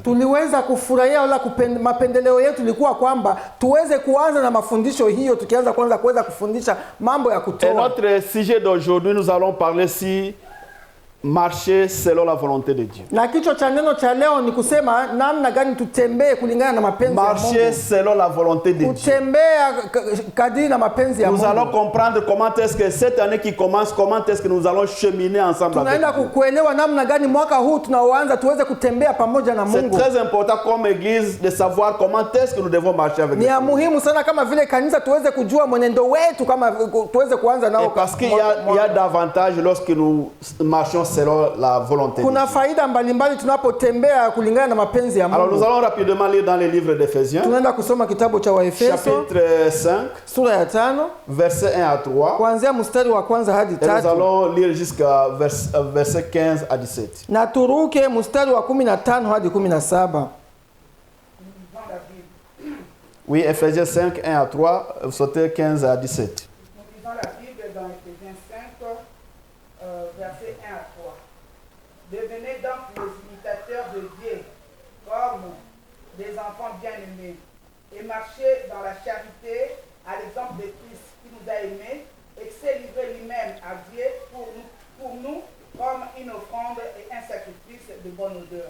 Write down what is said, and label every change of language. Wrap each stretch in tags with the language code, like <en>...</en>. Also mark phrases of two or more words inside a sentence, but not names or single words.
<sw>Tuliweza kufurahia wala mapendeleo yetu ilikuwa kwamba tuweze kuanza na mafundisho hiyo, tukianza kwanza kuweza kufundisha mambo ya kutoa.</sw> <fr>Et notre sujet d'aujourd'hui, nous allons parler si marcher selon la volonté de Dieu.</fr> <sw>Na kichwa cha neno cha leo ni kusema namna gani tutembee kulingana na mapenzi ya Mungu.</sw> <fr>Marcher selon la volonté de Dieu.</fr> <sw>Kutembea kadiri na mapenzi ya Mungu.</sw> <fr>Nous allons comprendre comment est-ce que cette année qui commence, comment est-ce que nous allons cheminer ensemble avec</fr> <sw>Tunaenda</sw> <fr>Dieu.</fr> <sw>kuelewa namna gani mwaka huu tunaoanza tuweze kutembea pamoja na</sw> <fr>C'est</fr> <sw>Mungu.</sw> <fr>très important comme église de savoir comment est-ce que nous devons marcher avec</fr> <sw>Ni</sw> <fr>Dieu.</fr> <sw>ya muhimu sana kama vile kanisa tuweze kujua mwenendo wetu kama tuweze kuanza nao.</sw> <fr>Et parce qu'il y a davantage lorsque nous marchons selon la volonté de</fr> <sw>Kuna</sw> <fr>Dieu.</fr> <sw>faida mbalimbali tunapotembea kulingana na mapenzi ya</sw> <fr>Alors nous</fr> <sw>Mungu.</sw> <fr>allons rapidement lire dans le livre d'Éphésiens,</fr> <sw>Tunaenda kusoma kitabu cha Waefeso</sw> <fr>chapitre 5,</fr> <sw>sura ya 5</sw> <fr>versets 1 à 3.</fr> <sw>kuanzia mstari wa kwanza hadi</sw> <fr>Et nous</fr> <sw>3</sw> <fr>allons lire jusqu'à verset 15 à 17.</fr> <sw>na turuke mstari wa 15 hadi 17.</sw> <fr>Oui, Éphésiens 5, 1 à 3, vous sautez 15 à 17. Nous lisons la Bible dans Éphésiens 5, versets 1 à 3. Devenez donc les imitateurs de Dieu, comme des enfants bien-aimés, et marchez dans la charité à l'exemple de Christ qui nous a aimés et qui s'est livré lui-même à Dieu pour nous comme une offrande et un sacrifice de bonne odeur.</fr>